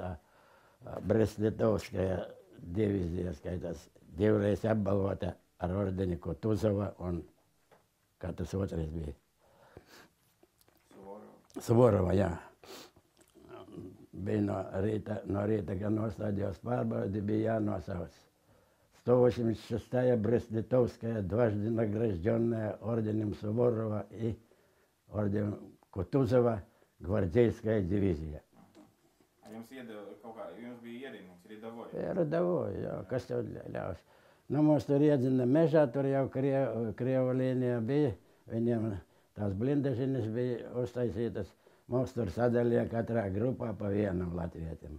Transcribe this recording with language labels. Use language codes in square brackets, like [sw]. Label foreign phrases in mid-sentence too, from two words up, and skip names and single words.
[lv] Brest-Litovskajā divīzija skaitās. Divreiz apbalvota ar ordeni Kutuzova un kā tas otrais bija. Suvorova, jā. Bija no rīta, kad nostādījos pārbaudi, bija jānosauc. [ru] 186-я Брест-Литовская дважды награжденная орденом Суворова и орденом Кутузова гвардейская дивизija. [lv] Jums bija ierīnums, rīdavoja? Rīdavoja, jā, kas tev ļaus. Nu, mums tur iedzina mežā, tur jau Krievu līnija bija, viņiem tās blindažinis bija uztaisītas. Mums tur sadalīja katrā grupā pa vienam latvietim.